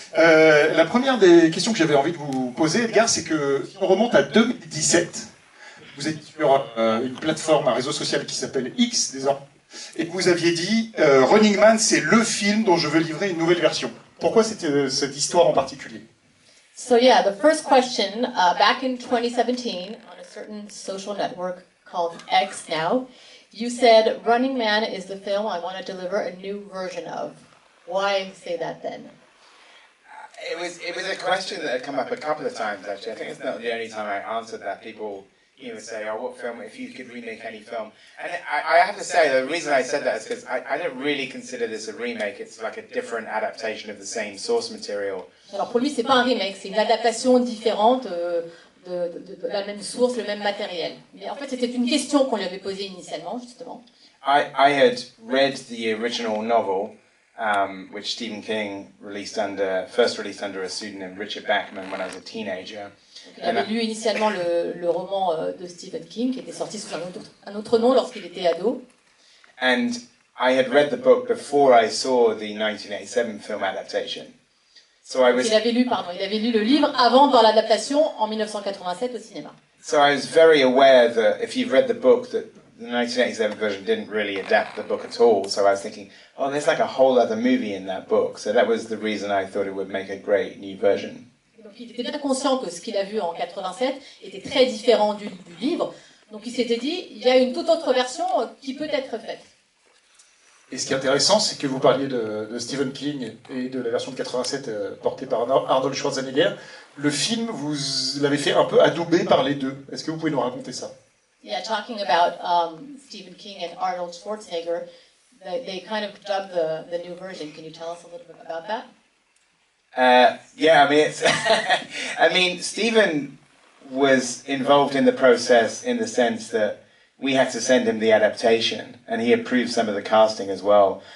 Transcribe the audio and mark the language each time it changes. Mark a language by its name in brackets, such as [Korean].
[French] La première des questions que j'avais envie de vous poser, Edgar, c'est que si on remonte à 2017, vous êtes sur une plateforme, un réseau social qui s'appelle X, désormais, et que vous aviez dit Running Man, c'est le film dont je veux livrer une nouvelle version. Pourquoi cette histoire en particulier? [English] So yeah, the first question, back in 2017, on a certain social network called X now, you said Running Man is the film I want to deliver a new version of. Why say that then? It was a question that had come up a couple of times actually. I think it's not the only time I answered that. People would say, "Oh, what film? If you could remake any film?" And I have to say the reason I said that is because I don't really consider this a remake. It's like a different adaptation of the same source material. [French] Alors pour lui, c'est pas un remake, c'est une adaptation différente de la même source, le même matériel. Mais en fait, c'était une question qu'on lui avait posée initialement, justement. [English] I had read the original novel, which Stephen King first released under a pseudonym, Richard Bachman, when I was a teenager. [French] Donc, il avait lu initialement le roman de Stephen King, qui était sorti sous un autre nom lorsqu'il était ado. [English] And I had read the book before I saw the 1987 film adaptation. So [French] il avait lu le livre avant de voir l'adaptation en 1987 au cinéma. [English] So I was very aware that if you've read the book, that the 1987 version didn't really adapt the book at all. So I was thinking, oh, there's like a whole other movie in that book. So that was the reason I thought it would make a great new version. [French] Donc il était bien conscient que ce qu'il a vu en 87 était très différent du livre. Donc il s'était dit, il y a une toute autre version qui peut être faite. Et ce qui est intéressant, c'est que vous parliez de Stephen King et de la version de 87 portée par Arnold Schwarzenegger. Le film, vous l'avez fait un peu adoubé par les deux. Est-ce que vous pouvez nous raconter ça? [English] Yeah, talking about Stephen King and Arnold Schwarzenegger, they kind of dubbed the new version. Can you tell us a little bit about that? Yeah, I mean, Stephen was involved in the process in the sense that we had to send him the adaptation, and he approved some of the casting as well.